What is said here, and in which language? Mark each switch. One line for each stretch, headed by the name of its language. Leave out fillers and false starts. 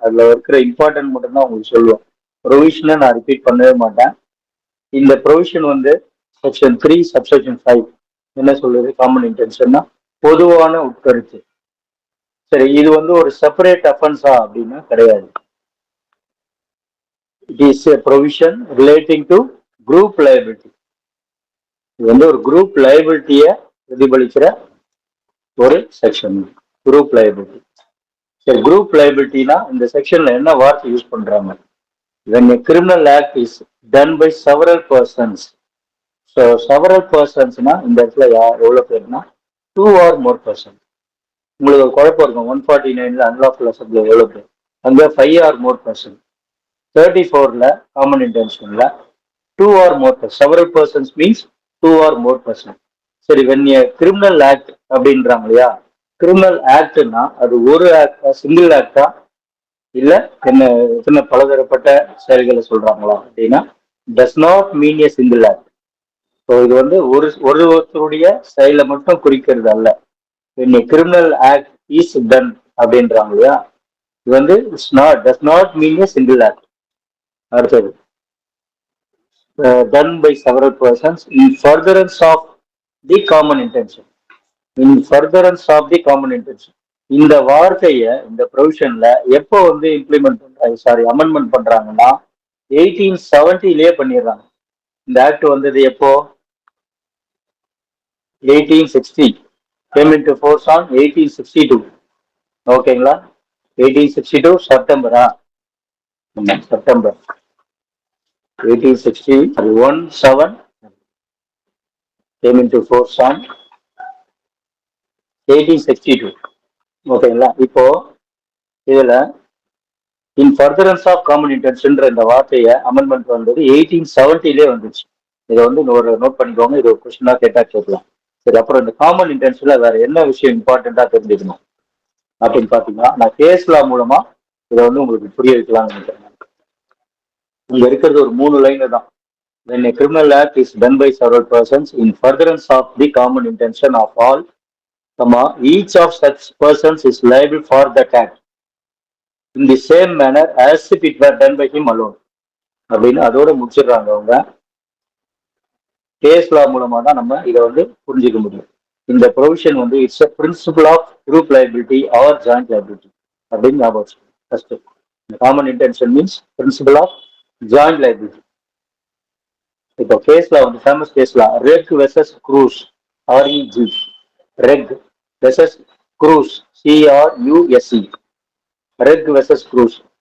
Tamil: அதுல இருக்கிற இம்பார்ட்டன்ட் மட்டும் தான் உங்களுக்கு சொல்லுவேன். ப்ரொவிஷனை நான் ரிப்பீட் பண்ணவே மாட்டேன். இந்த ப்ரொவிஷன் செக்ஷன் 3 சப்செக்ஷன் 5 என்ன சொல்லுது, காமன் இன்டென்ஷன்னா பொதுவான உட்கருத்து. சரி, இது ஒரு செப்பரேட் அஃபென்ஸா அப்படின்னா கிடையாது.
English: It is a provision relating to group liability.
Tamil: இது ஒரு குரூப் லைபிலிட்டியை பிரதிபலிக்கிற ஒரு செக்ஷன், குரூப் லைபிலிட்டி. சரி, குரூப் லைபிலிட்டினா இந்த செக்ஷன்ல என்ன வார்த்தை யூஸ் பண்றாங்க,
English: when a criminal act is done by several persons. So several
Tamil: personsனா இந்த இடத்துல எவ்வளவு பேர்னா
English: 2 or more person.
Tamil: உங்களுக்கு ஒரு குழப்பம் இருக்கும், 149ல அன்லாஃபுல் அசெம்பிளி எவ்வளவு பேர், அங்க
English: 5 or more person.
Tamil: 34ல common இன்டென்ஷன்ல
English: 2 or more person. Several persons means 2 or more person.
Tamil: சரி,
English: when a criminal act
Tamil: அப்படின்றாங்க இல்லையா, கிரிமினல் ஆக்ட்னா அது ஒரு ஆக்டா, சிங்கிள் ஆக்டா, இல்ல என்ன பலதரப்பட்ட செயல்களை சொல்றாங்களா அப்படின்னா
English: does not mean a single act.
Tamil: So இது ஒருத்தருடைய செயலை மட்டும் குறிக்கிறது அல்ல.
English: when a criminal act is done
Tamil: அப்படின்றாங்க இல்லையா, இது
English: does not mean a single act.
Tamil: அடுத்தது
English: done by several persons in furtherance of the common intention. In furtherance of the common intention.
Tamil: இந்த வார்த்தைய இந்த ப்ரொவிஷன்ல எப்போ இம்ப்ளிமெண்ட் பண்றாங்க, அமெண்ட்மெண்ட் பண்றாங்கன்னா 1870லயே பண்ணிடுறாங்க. இந்த ஆக்ட் வந்தது எப்போ, 1860.
English: came into force on 1862.
Tamil: ஓகேங்களா.
English: 1862
Tamil: செப்டம்பரா, September
English: 1861 came into force on 1862.
Tamil: ஓகேங்களா. இப்போ இதுல இன் ஃபர்தரன்ஸ் ஆஃப் காமன் இன்டென்ஷன்ற இந்த வார்த்தையை அமெண்ட்மெண்ட் வந்தது 1870லயே வந்துச்சு. இதை ஒரு நோட் பண்ணிக்கோங்க, இது ஒரு கொஸ்டினா கேட்டா கேட்கலாம். சரி, அப்புறம் இந்த காமன் இன்டென்ஷன்ல வேற என்ன விஷயம் இம்பார்ட்டண்டா தெரிஞ்சுக்கணும் அப்படின்னு பாத்தீங்கன்னா, நான் கேஸ் லா மூலமா இதை உங்களுக்கு புரிய வைக்கலாம்னு நினைக்கிறேன். இங்க இருக்கிறது ஒரு 3 லைன் தான்.
English: when a criminal act is done by several persons in furtherance of the common intention of all, comma, each of such persons is liable for that act in the same manner as if it were done by him alone.
Tamil: அப்படின்னு அதோட முடிச்சிடுறாங்க அவங்க. Case லா மூலமா தான் நம்ம இதை வந்து புரிஞ்சுக்க முடியும். இந்த ப்ரொவிஷன் வந்து it's
English: a principle of group liability or joint liability
Tamil: அப்படின்னு ஞாபகம்.
English: First common intention means principle of joint liability.
Tamil: இப்போ கேஸ்ல வந்து ஃபேமஸ் கேஸ்ல ரெக் versus cruise, REG, ரெக் versus cruise, சிஆர்யூஎஸ்சி, ரெக் versus cruise.